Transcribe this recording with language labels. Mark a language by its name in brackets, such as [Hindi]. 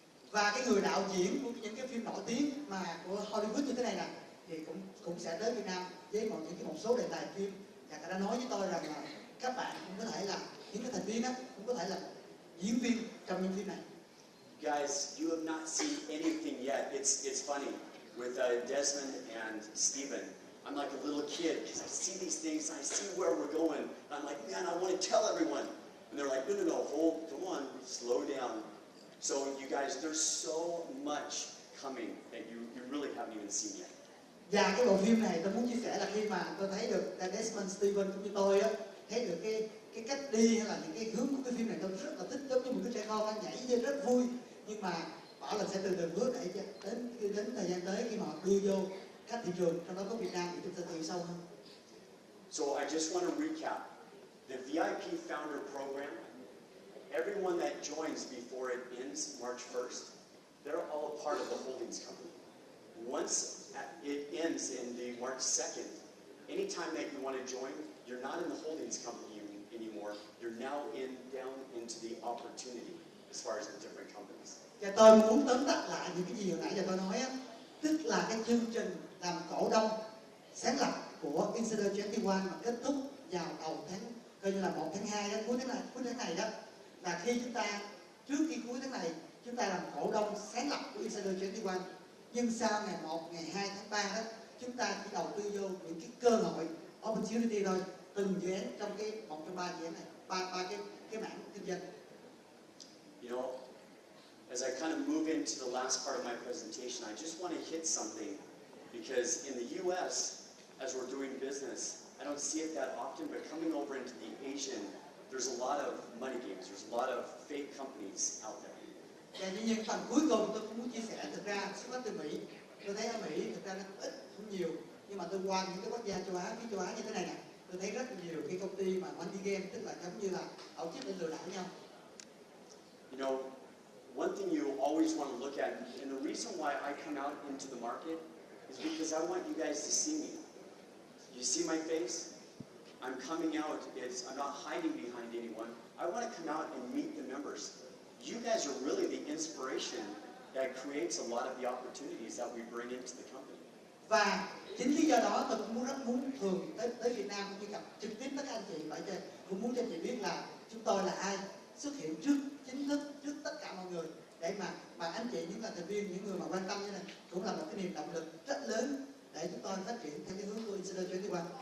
[Vietnamese] Và cái người đạo diễn của những cái phim nổi tiếng mà của Hollywood như thế này nè thì cũng sẽ đến Việt Nam với một số đề tài phim, và người ta nói với tôi rằng là các bạn cũng có thể là những cái thành viên đó cũng có thể là diễn viên trong những phim này. [English] Guys, you have not seen anything yet. It's funny with Desmond and Stephen. I'm like a little kid because I see these things, I see where we're going. And I'm like, man, I want to tell everyone. And they're like, no, come on, slow down. So you guys, there's so much coming that you really haven't even seen yet. [Vietnamese] Và cái bộ phim này tôi muốn chia sẻ là khi mà tôi thấy được Desmond, Stephen cũng như tôi á, thấy được cái cách đi hay là những cái hướng của cái phim này, tôi rất là thích, giống như một cái trẻ con nhảy lên rất vui, nhưng mà bảo là sẽ từ từ bước để đến thời gian tới khi mà đưa vô các thị trường, trong đó có Việt Nam thì chúng ta từ sâu hơn. [English] So I just want to recap the VIP Founder Program. Everyone that joins before it ends March 1st, they're all a part of the holdings company. Once it ends in the March 2nd, anytime that you want to join, you're not in the holdings company anymore. You're now down into the opportunity as far as the different companies. [Vietnamese] Và tôi muốn tóm tắt lại những cái gì hồi nãy giờ tôi nói á, tức là cái chương trình làm cổ đông sáng lập của Insider 21 mà kết thúc vào đầu tháng, coi như là 1 tháng 2 đó, cuối tháng này đó, là khi chúng ta trước khi cuối tháng này chúng ta làm cổ đông sáng lập của Insider 21, nhưng sau ngày 1, ngày 2 tháng 3 đó chúng ta chỉ đầu tư vô những cái cơ hội opportunity thôi, từng dự án trong cái một trong 3 dự án này, ba cái mảng kinh doanh. [English] You know, as I kind of move into the last part of my presentation, I just want to hit something because in the U.S., as we're doing business, I don't see it that often, but coming over into the Asian, there's a lot of money games, there's a lot of fake companies out there. [Vietnamese] Và tuy nhiên phần cuối cùng tôi cũng muốn chia sẻ, thực ra xuất phát từ Mỹ, tôi thấy ở Mỹ thực ra nó ít cũng nhiều, nhưng mà tôi qua những cái quốc gia châu Á, phía châu Á như thế này nè, tôi thấy rất nhiều cái công ty mà money game, tức là giống như là tổ chức để lừa đảo nhau. [English] You know, one thing you always want to look at, and the reason why I come out into the market is because I want you guys to see me. You see my face? I'm coming out, I'm not hiding behind anyone. I want to come out and meet the members. You guys are really the inspiration that creates a lot of the opportunities that we bring into the company. [Vietnamese] Và chính lý do đó tôi cũng rất muốn thường tới Việt Nam cũng như gặp trực tiếp tất cả anh chị, vậy cũng muốn cho anh chị biết là chúng tôi là ai, xuất hiện chính thức trước tất cả mọi người, để mà anh chị, những là thành viên, những người mà quan tâm như này cũng là một cái niềm động lực rất lớn để chúng tôi phát triển theo cái hướng của Insider 21.